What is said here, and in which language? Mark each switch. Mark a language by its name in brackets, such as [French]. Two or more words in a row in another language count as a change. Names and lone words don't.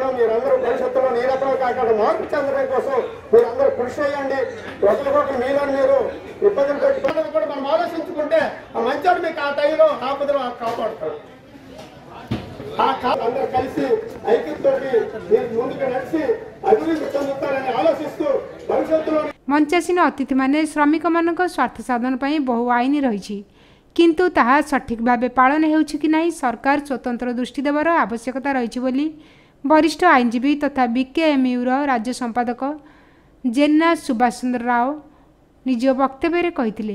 [Telugu] మీరందరూ భవిష్యత్తులో ఈ రకంగా కాకుండా మార్పు చెందడం కోసం మీరందరూ కృషి చేయండి. ఒకరికొకరు మీలో మీరు ఇబ్బందులు పెట్టుకోవడం కూడా మనం ఆలోచించుకుంటే ఆ మంచోడు మీకు ఆ టైంలో ఆపదలో కాపాడుతాడు. అందరూ కలిసి ఐక్యంతో మీరు ముందుకు నడిచి అభివృద్ధి చెందుతారని ఆలోచిస్తూ భవిష్యత్తులో [Odia] ମଞ୍ଚାସୀନ ଅତିଥି ମାନେ ଶ୍ରମିକ ମାନଙ୍କ ସ୍ୱାର୍ଥ ସାଧନ ପାଇଁ ବହୁ ଆଇନ ରହି କିନ୍ତୁ ତାହା ସଠିକ ଭାବ ପାଳନ ହେଉଛି କି ନାହିଁ ସରକାର ସ୍ୱତନ୍ତ୍ର ଦୃଷ୍ଟି ଦେବାର ଆବଶ୍ୟକତା ରହି ବୋଲି ବରିଷ୍ଠ ଆଇନଜୀବୀ ତଥା ବିକେଏମୟୁର ରାଜ୍ୟ ସମ୍ପାଦକ ଜେନା ସୁଭାଷ ଚନ୍ଦ୍ର ରାଓ ନିଜ ବକ୍ତବ୍ୟ କହିଥିଲେ।